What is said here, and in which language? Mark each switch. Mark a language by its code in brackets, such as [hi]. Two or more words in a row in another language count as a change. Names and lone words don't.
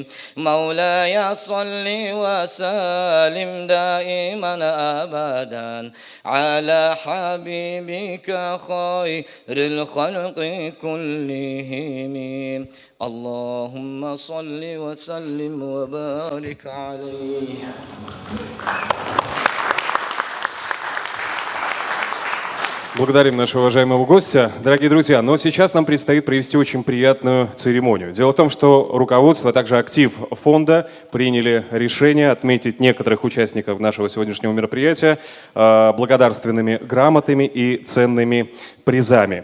[ar] مولاي صل وسلم دائما أبدا على حبيبك خير الخلق كلهم اللهم صل وسلم وبارك عليه. [ru] Благодарим нашего уважаемого гостя. Дорогие друзья, но сейчас нам предстоит провести очень приятную церемонию. Дело в том, что руководство, а также актив фонда приняли решение отметить некоторых участников нашего сегодняшнего мероприятия благодарственными грамотами и ценными призами.